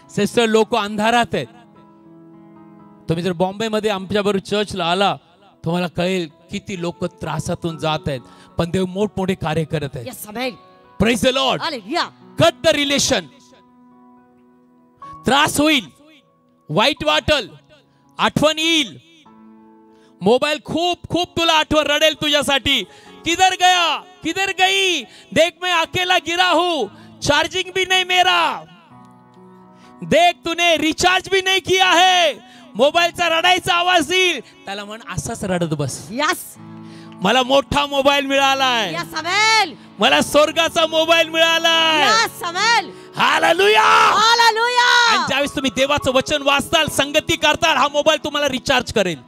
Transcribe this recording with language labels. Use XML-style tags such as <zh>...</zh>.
<mr>Sister लोक अंधारात आहेत. तुम्ही जर बॉम्बे मध्ये आमच्या बरोबर चर्चला आला, तुम्हाला कळेल किती लोक त्रासातून जात आहेत, पण देव मोठमोठे कार्य करत आहेत.</mr> <en>Yes. Amen. Praise the lord. Hallelujah. Cut the relation.</en> <mr>त्रास होईल, वाईट वाटल, आठवण येईल, मोबाईल खूप खूप तुला आठवण रडेल तुझ्यासाठी.</mr> <hi>किधर गया, किधर गई, देख मैं अकेला गिरा हूं, चार्जिंग भी नहीं मेरा, देख तूने रिचार्ज भी नहीं किया है.</hi> <mr>मोबाईलचा रडायचा आवाज येईल, त्याला म्हण असाच रडत बस.</mr> <en>Yes.</en> <mr>मला मोठा मोबाईल मिळालाय,</mr> <en>Yes. Amen.</en> <mr>मला स्वर्गाचा मोबाईल मिळालाय.</mr> <en>Yes. Amen. Hallelujah. Hallelujah.</en> <mr>आणि ज्यावेळेस तुम्ही देवाचं वचन वाचताल, संगती करताल, हा मोबाईल तुम्हाला रिचार्ज करेल.</mr>